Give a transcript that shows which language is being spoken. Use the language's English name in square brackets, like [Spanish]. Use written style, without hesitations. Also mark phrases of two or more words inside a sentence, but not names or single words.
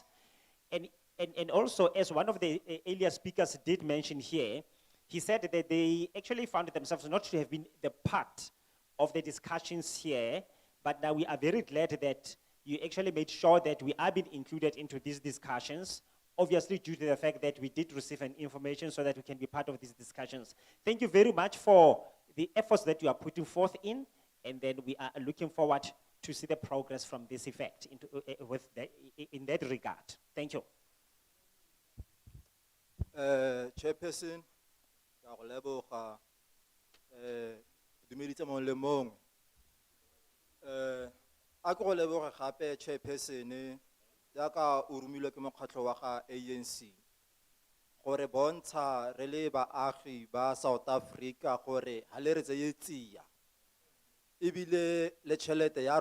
[English] And also, as one of the earlier speakers did mention here, he said that they actually found themselves not to have been the part of the discussions here, but now we are very glad that you actually made sure that we are being included into these discussions, obviously due to the fact that we did receive an information so that we can be part of these discussions. Thank you very much for the efforts that you are putting forth in, and then we are looking forward to see the progress from this effect in that regard. Thank you. [Tswana] Chairperson, ka go leboga dumeditse mong le mong. A go leboga gape Chairperson jaaka o rumilwe ke mokgatlho wa ga ANC gore bontsha re le baagi ba South Africa gore ha le re tseye tsia ebile le tšhelete ya